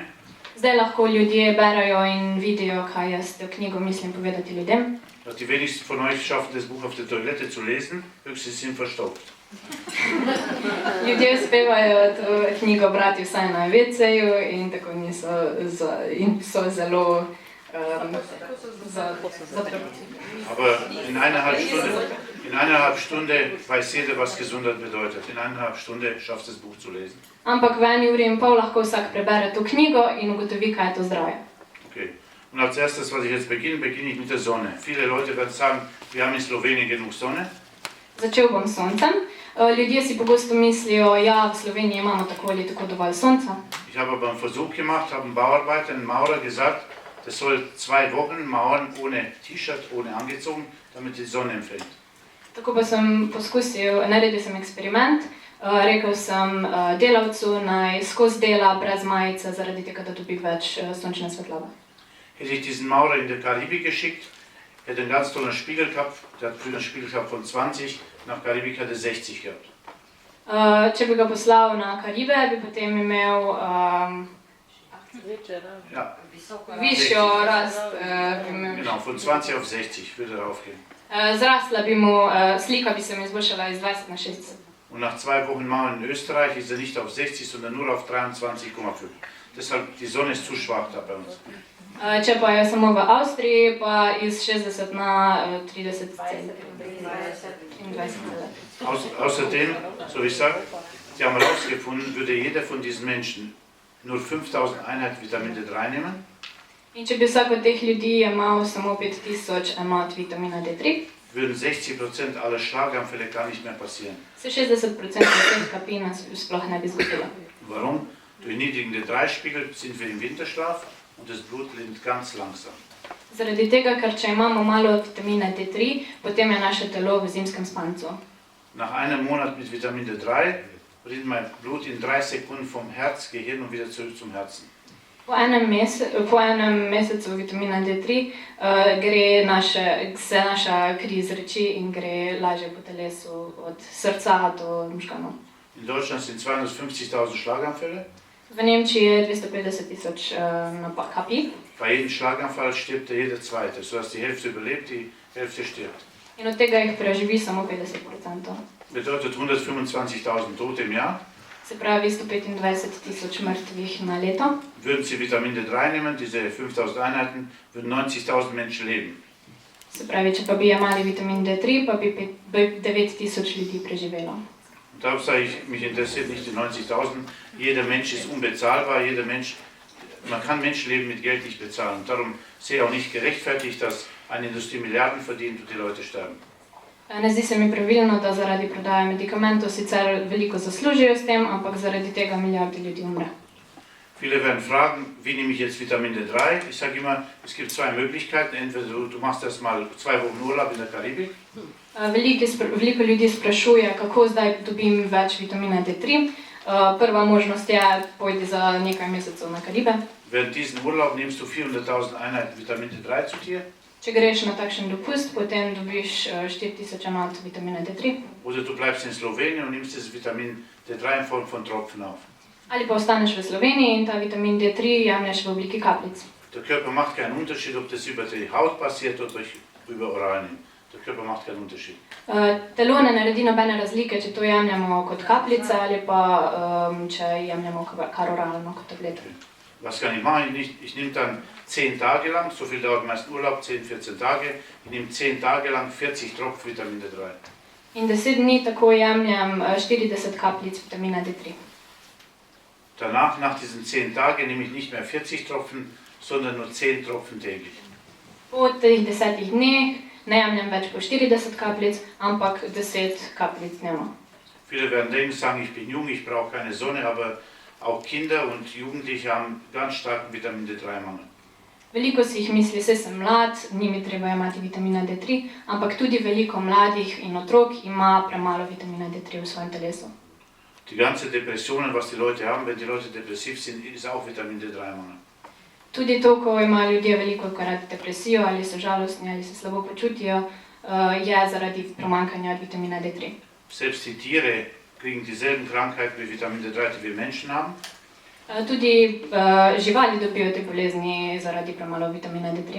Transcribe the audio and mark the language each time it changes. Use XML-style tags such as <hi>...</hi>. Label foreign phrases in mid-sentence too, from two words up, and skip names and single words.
<sl>Zdaj lahko ljudje berajo in vidijo, kaj jaz s to knjigo mislim povedati ljudem.</sl> <de>Die wenigsten von euch schaffen das Buch auf der Toilette zu lesen, höchstens sind verstopft.</de> <sl>Ljudje uspevajo to knjigo brati vsaj na WC-ju in tako in so zelo zatrpni.</sl> <de>Aber in eineinhalb Stunde weiß jeder, was Gesundheit bedeutet. In eineinhalb Stunde schafft das Buch zu lesen.</de> <sl>Ampak v 1 uri in pol lahko vsak prebere to knjigo in ugotovi, kaj je to zdravje. Okay.</sl> <de>Und als erstes, was ich jetzt beginne ich mit der Sonne. Viele Leute werden sagen, wir haben in Slowenien genug Sonne.</de> <sl>Začel bom s soncem. Ljudje si pogosto mislijo, ja, v Sloveniji imamo tako ali tako dovolj sonca.</sl> <de>Ich habe aber einen Versuch gemacht, habe einem Bauarbeiter, einem Maurer gesagt, der soll 2 Wochen mauern ohne T-Shirt, ohne angezogen, damit die Sonne empfängt.</de> <sl>Tako pa sem poskusil, naredil sem eksperiment, rekel sem delavcu naj skozi dela brez majice, zaradi tega, da dobi več sončne svetlobe.</sl> <de>Hätte ich diesen Maurer in die Karibik geschickt, hätte einen ganz tollen Spiegel gehabt, der hat früher einen Spiegel gehabt von 20, nach Karibik hat er 60 gehabt.</de> <sl>Če bi ga poslal na Karibe, bi potem imel Ja, višjo rast.</sl> <de>genau, von 20 auf 60 würde er aufgehen.</de> <sl>Zrasla bi mu, slika bi se mi izboljšala iz 20 na 60.</sl> <de>Und nach 2 Wochen Mauern in Österreich ist er nicht auf 60, sondern nur auf 23,5. Deshalb, die Sonne ist zu schwach da bei uns.</de> <sl>Če pa je samo v Avstriji, pa iz 60 na 30 in 20.</sl> <de>Außerdem, so wie ich sage, die haben herausgefunden, würde jeder von diesen Menschen nur 5000 Einheiten Vitamin D3 nehmen.</de> <sl>In če bi vsak od teh ljudi imel samo 5000 enot vitamina D3,</sl> <de>würden 60% aller Schlaganfälle gar nicht mehr passieren.</de> <sl>se 60% teh kapin sploh ne bi zgodilo.</sl> <de>Warum? Durch niedrigen D3-Spiegel sind wir im Winterschlaf und das Blut rinnt ganz langsam.</de> <sl>Zaradi tega, ker če imamo malo vitamina D3, potem je naše telo v zimskem spancu.</sl> <de>Nach einem Monat mit Vitamin D3 rinnt mein Blut in 3 Sekunden vom Herz, Gehirn und wieder zurück zum Herzen.</de> <sl>Po enem mesecu vitamina D3 gre naša kri iz reči in gre lažje po telesu od srca do možganov.</sl> <de>In Deutschland sind 250.000 Schlaganfälle.</de> <sl>V Nemčiji je 250.000 kapij.</sl> <de>Bei jedem Schlaganfall stirbt jeder Zweite, sodass die Hälfte überlebt, die Hälfte stirbt.</de> <sl>In od tega jih preživi samo 50%.</sl> <de>Bedeutet 125.000 Tote im Jahr.</de> <sl>Se pravi 125.000 mrtvih na leto.</sl> <de>Würden Sie Vitamin D3 nehmen, diese 5.000 Einheiten, würden 90.000 Menschen leben.</de> <sl>Se pravi, če pa bi jemali vitamin D3, pa bi 9.000 ljudi preživelo.</sl> <de>Und darum sage ich, mich interessiert nicht die 90.000. Jeder Mensch ist unbezahlbar, jeder Mensch, man kann Menschenleben mit Geld nicht bezahlen. Und darum sehe ich auch nicht gerechtfertigt, dass eine Industrie Milliarden verdient und die Leute sterben.</de> <sl>Ne zdi se mi pravilno, da zaradi prodaje medikamentov sicer veliko zaslužijo s tem, ampak zaradi tega milijarde ljudi umre.</sl> <de>Viele werden fragen, wie nehme ich jetzt Vitamin D3? Ich sage immer, es gibt 2 Möglichkeiten. Entweder du machst erst mal 2 Wochen Urlaub in der Karibik.</de> <sl>Veliko ljudi sprašuje, kako zdaj dobim več vitamina D3. Prva možnost je, pojdi za nekaj mesecev na Karibe.</sl> <de>Während diesem Urlaub nimmst du 400.000 Einheiten Vitamin D3 zu dir.</de> <sl>Če greš na takšen dopust, potem dobiš 4000 enot vitamina D3.</sl> <de>Oder du bleibst in Slowenien und nimmst das Vitamin D3 in Form von Tropfen auf.</de> <sl>Ali pa ostaneš v Sloveniji in ta vitamin D3 jemlješ v obliki kapljic.</sl> <de>Der Körper macht keinen Unterschied, ob das über die Haut passiert oder über Oralien. Der Körper macht keinen Unterschied.</de> <sl>Telo ne naredi nobene razlike, če to jemljemo kot kapljice ali pa če jemljemo kar oralno kot tablete.</sl> <de>Was kann ich machen? Ich nehme dann 10 Tage lang, so viel dauert meist Urlaub, 10-14 Tage, ich nehme 10 Tage lang 40 Tropfen Vitamin D3.</de> <sl>In 10 dni tako jemljem 40 kapljic vitamina D3.</sl> <de>Danach, nach diesen 10 Tagen, nehme ich nicht mehr 40 Tropfen, sondern nur 10 Tropfen täglich.</de> <sl>Po teh 10 dneh ne jemljem več po 40 kapljic, ampak 10 kapljic dnevno.</sl> <de>Viele werden denken, sagen, ich bin jung, ich brauche keine Sonne, aber auch Kinder und Jugendliche haben ganz starken Vitamin D3-Mangel.</de> <sl>Veliko si jih misli, saj sem mlad, ni mi treba jemati vitamina D3, ampak tudi veliko mladih in otrok ima premalo vitamina D3 v svojem telesu.</sl> <de>Die ganze Depressionen, was die Leute haben, wenn die Leute depressiv sind, ist auch Vitamin D3-Mangel.</de> <sl>Tudi to, ko imajo ljudje veliko krat depresijo ali so žalostni ali se slabo počutijo, je zaradi pomanjkanja vitamina D3.</sl> <de>Selbst die Tiere kriegen dieselben Krankheiten wie Vitamin D3, die wir Menschen haben.</de> <sl>Tudi živali dobijo te bolezni zaradi premalo vitamina D3.</sl>